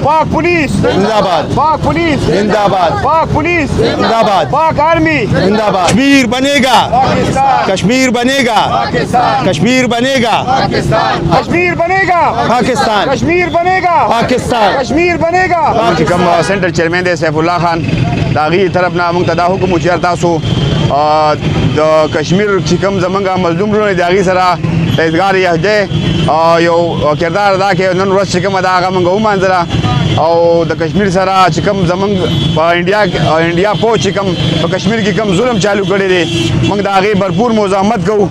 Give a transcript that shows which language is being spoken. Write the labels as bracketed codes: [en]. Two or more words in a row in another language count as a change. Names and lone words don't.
[ur] پاک پولیس زندہ باد, پاک پولیس زندہ باد, پاک پولیس زندہ باد, پاک آرمی زندہ باد۔ کشمیر بنے گا, पाकिस्तान کشمیر بنے گا, पाकिस्तान کشمیر بنے گا, پاکستان کشمیر بنے گا पाकिस्तान, کشمیر بنے گا पाकिस्तान। کشمیر بنے گا [ps] چې کوم سنټر چیرمن دی سیف الله خان د هغې طرف نه موږ ته دا حکم و چې تاسو د کشمیر چې کوم زمونږ مظلوم وروڼه دي هغې سره د اظهار یهدی یو کردار ادا کړی نن ورځ چې کومه ده هغه موږ ومانځله او د کشمیر سره چې کوم زمونږ په انډیا پوج چې کوم په کشمیر کې کوم ظلم چالو کړی دی موږ د هغې بھرپور مزاحمت کوو